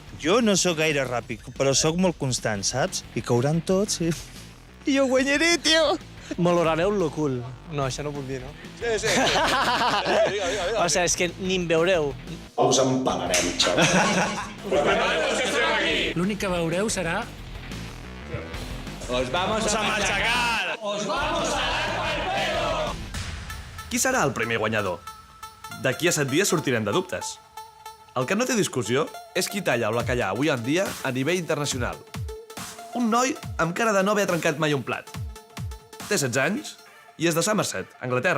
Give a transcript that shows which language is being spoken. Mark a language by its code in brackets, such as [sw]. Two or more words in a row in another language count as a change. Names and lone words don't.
[ca] Jo no sóc gaire ràpid, però sóc molt constant, saps? I cauran tots i jo guanyaré, tio! Valorareu lo cool. No, això no puc dir, no? Sí. O sigui, és que ni em veureu. Us empalarem, xaval. L'únic que veureu serà... [es] ¡Os vamos a machacar! ¡Os vamos a dar pa'l pelo! [ca] Qui serà el primer guanyador? D'aquí a 7 dies sortirem de dubtes. El que no té discussió és qui talla o la calla avui en dia a nivell internacional. Un noi amb cara de no haver trencat mai un plat. Té 16 anys i és de Somerset, Anglaterra.